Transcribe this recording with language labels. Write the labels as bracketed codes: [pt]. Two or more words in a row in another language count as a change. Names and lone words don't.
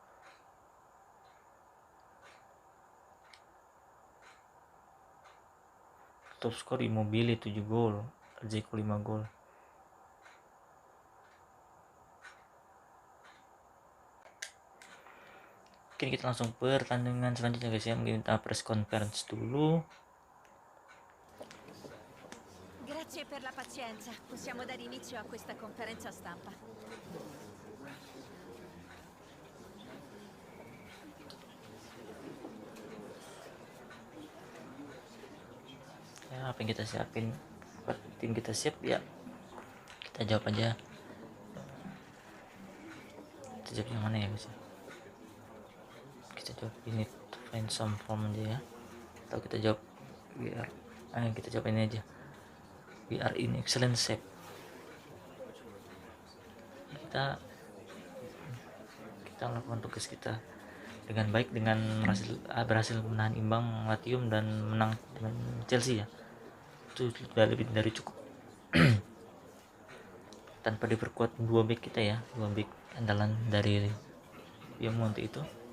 [id] Top skor Immobile 7 gol, Dzeko 5 gol. Oke, kita langsung pertandingan selanjutnya guys ya. Mungkin kita [en] press conference [id] dulu. [it] Grazie per la pazienza. Possiamo dare inizio a questa conferenza stampa. [id] Ya, apa yang kita siapin, tim kita siap ya, kita jawab aja. Kita jawab yang mana ya guys? Kita jawab ini [en] to find some form [id] aja ya, atau kita jawab kita jawab ini aja, [en] we are in excellent shape. [id] Kita lakukan tugas kita dengan baik, dengan berhasil menahan imbang Latium dan menang dengan Chelsea ya. Itu sudah lebih dari cukup. Tanpa diperkuat 2 back kita ya, 2 back andalan dari Piemonte itu.